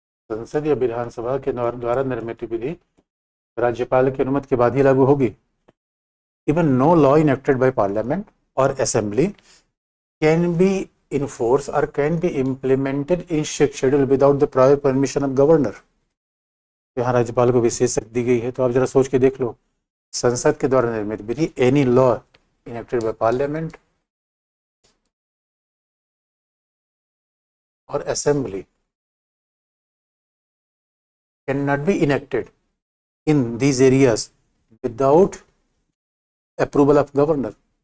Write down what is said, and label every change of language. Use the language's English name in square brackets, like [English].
[Hindi] संसद या विधानसभा के द्वारा निर्मित विधि राज्यपाल की अनुमति के बाद ही लागू होगी। [English] Even no law enacted by parliament और assembly can be enforce or can be implemented in schedule without the prior permission of governor। [Hindi] यहाँ राज्यपाल को विशेष शक्ति दी गई है। तो आप जरा सोच के देख लो, संसद के द्वारा निर्मित विधि [English] Any law enacted by parliament और assembly can not be enacted in these areas without approval of governor.